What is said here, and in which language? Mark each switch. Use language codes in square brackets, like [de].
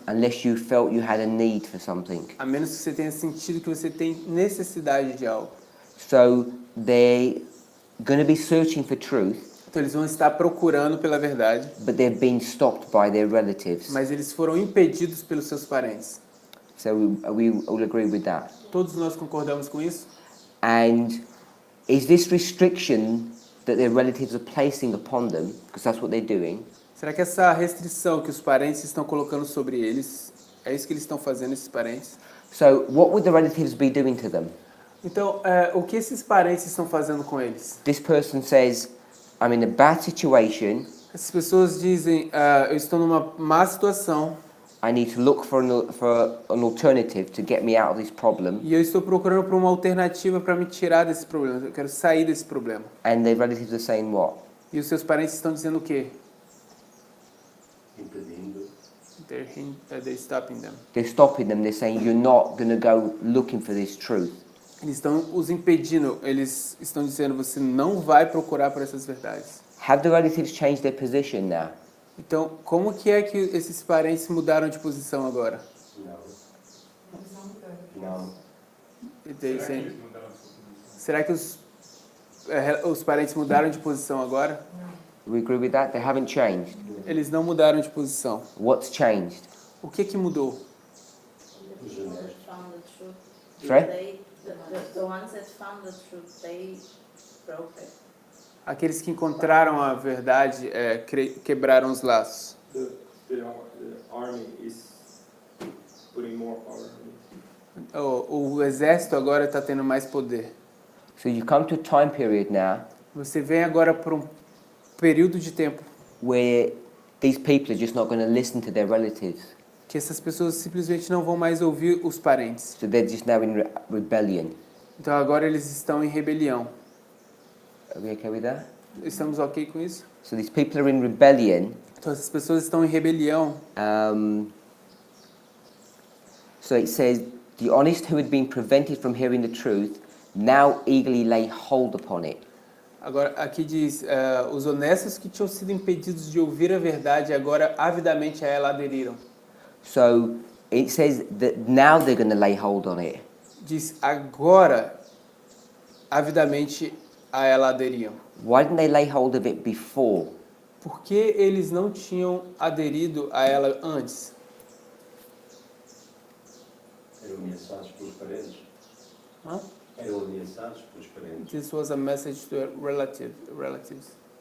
[en] unless you felt you had a need for something. [pt] a menos que você tenha sentido que você tem necessidade de algo. [en] So they're going to be searching for truth, [pt] Então eles vão estar procurando pela verdade, [en] but they're being stopped by their relatives. [pt] mas eles foram impedidos pelos seus parentes. [en] So we all agree with that. [pt] Todos nós concordamos com isso? [en] And is this restriction that their relatives are placing upon them, because that's what they're doing, [pt] Será que essa restrição que os parentes estão colocando sobre eles, é isso que eles estão fazendo, esses parentes? [en] so what would the relatives be doing to them? [pt] Então, o que esses parentes estão fazendo com eles? [en] This person says, I'm in a bad situation, [pt] Essas pessoas dizem, eu estou numa má situação [en] I need to look for an alternative to get me out of this problem, [pt] e eu estou procurando por uma alternativa para me tirar desse problema. Eu quero sair desse problema. [en] and the relatives are saying what? [pt] E os seus parentes estão dizendo o quê? Impedindo. [en] They're stopping them. They're stopping them, they're saying, you're not going to go looking for this truth. [pt] Eles estão os impedindo, eles estão dizendo, você não vai procurar por essas verdades. [en] Have the relatives changed their position now? [pt] Então, como que é que esses parentes mudaram de posição agora? Não. Eles não mudaram. Não. Será que os parentes mudaram de posição agora? [en] We agree with that? They haven't changed. [pt] Eles não mudaram de posição. [en] What's changed? [pt] O que mudou? [en] Found the truth. Sorry? The ones that found the truth, they broke it. [pt] Aqueles que encontraram a verdade quebraram os laços. [en] The army is putting more power on it. [pt] O exército agora está tendo mais poder. [en] So you come to a time period now [pt] Você vem agora para um período de tempo [en] where these people are just not going to listen to their relatives. [pt] que essas pessoas simplesmente não vão mais ouvir os parentes. [en] So they're just now in rebellion. [pt] Então agora eles estão em rebelião. [en] Are we okay with that? [pt] Estamos ok com isso? [en] So these people are in rebellion. [pt] Então essas pessoas estão em rebelião. [en] So it says, the honest who had been prevented from hearing the truth now eagerly lay hold upon it. [pt] Agora aqui diz, os honestos que tinham sido impedidos de ouvir a verdade agora avidamente a ela aderiram. [en] So it says that now they're going to lay hold on it. [pt] Diz agora avidamente a ela aderiam. [en] Why didn't they lay hold of it before? [pt] Por que eles não tinham aderido a ela antes? Eram ameaçados pelos parentes? Hã? Eram ameaçados pelos parentes? [en] This was a message to relatives.